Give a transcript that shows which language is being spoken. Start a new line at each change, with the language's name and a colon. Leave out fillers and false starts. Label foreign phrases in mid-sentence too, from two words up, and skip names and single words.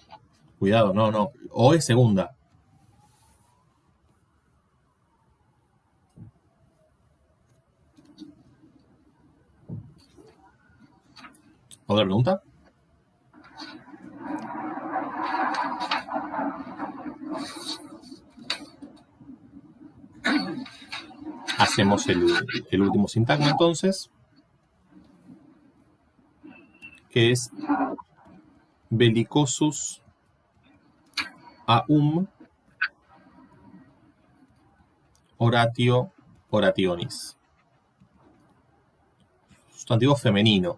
Spanish: Cuidado, no. O es segunda. ¿Otra pregunta? Hacemos el último sintagma entonces, que es
Latin: bellicosus aum oratio orationis.
Spanish: Sustantivo femenino.